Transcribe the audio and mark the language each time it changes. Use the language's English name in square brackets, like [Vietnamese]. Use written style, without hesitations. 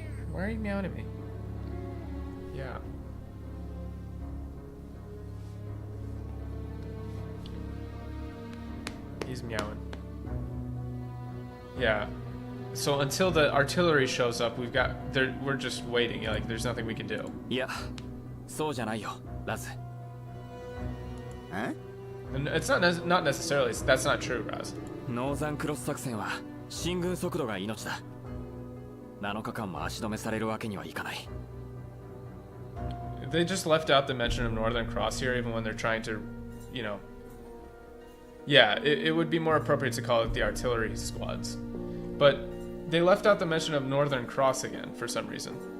[English] Why are you meowing at me? Yeah. He's meowing. Yeah. So until the artillery shows up, we're just waiting. Like, there's nothing we can do. [Japanese] いや、そうじゃないよ、ラズ。え？ [English] It's not necessarily. That's not true, Raz. [Japanese] ノーザンクロス作戦は進軍速度が命だ。7日間も足止めされるわけにはいかない。 [English] They just left out the mention of Northern Cross here, even when they're trying to, you know. Yeah, it would be more appropriate to call it the artillery squads, but they left out the mention of Northern Cross again for some reason.